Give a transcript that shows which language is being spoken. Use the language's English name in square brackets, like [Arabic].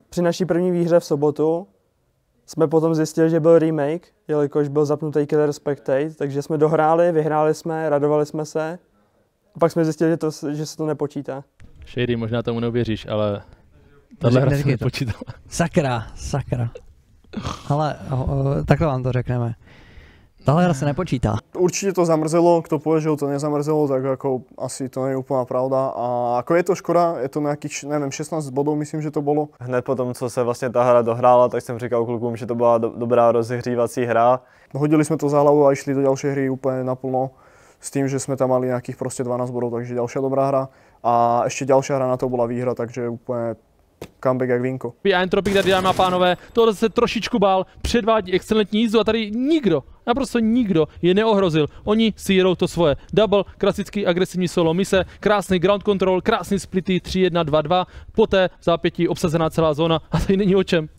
[Czech] Při naší první výhře v sobotu jsme potom zjistili, že byl remake, jelikož byl zapnutý Killer Spectate, takže jsme dohráli, vyhráli jsme, radovali jsme se a pak jsme zjistili, že se to nepočítá. Shady, možná tomu neuvěříš, ale tahle hra se nepočítala. Sakra. Ale takhle vám to řekneme. Tahle hra se nepočítá. [Slovak] Určite to zamrzelo, kto povie, že ho to nezamrzelo, tak ako asi to nie je úplná pravda. A ako je to škoda, je to nejakých, neviem, 16 bodov, myslím, že to bolo. [Czech] Hned po tom, co se vlastně ta hra dohrála, tak jsem říkal klukům, že to byla dobrá rozehřívací hra. [Slovak] Hodili sme to za hlavu a išli do ďalšej hry úplne naplno. S tým, že sme tam mali nejakých proste 12 bodov, takže ďalšia dobrá hra. A ešte ďalšia hra na to bola výhra, takže úplne comeback jak vínko. [Czech] Entropic tady, dámy a pánové, tohle se trošičku bál, předvádí excelentní jízdu a tady nikdo, naprosto nikdo je neohrozil. Oni si jedou to svoje. Double, klasický agresivní solo mise, krásný ground control, krásný splity 3-1-2-2, poté v zápětí obsazená celá zóna a tady není o čem.